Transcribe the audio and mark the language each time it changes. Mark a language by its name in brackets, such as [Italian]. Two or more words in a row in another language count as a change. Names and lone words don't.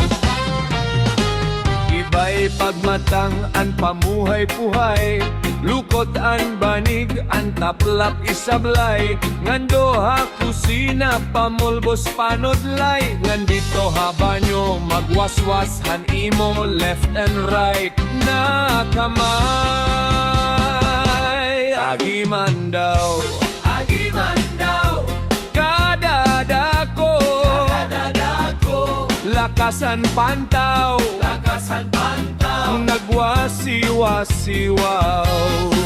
[Waray] Iba'y pagmatang an pamuhay-puhay, lukot an banig an taplap isablay, ngando ha kusina pamulbos panodlay, ngandito ha banyo magwaswas han imo [English] left and right [Waray] na kamay. Agiman daw, kadadako, lakasan pantaw, nagwasiwasiwaw.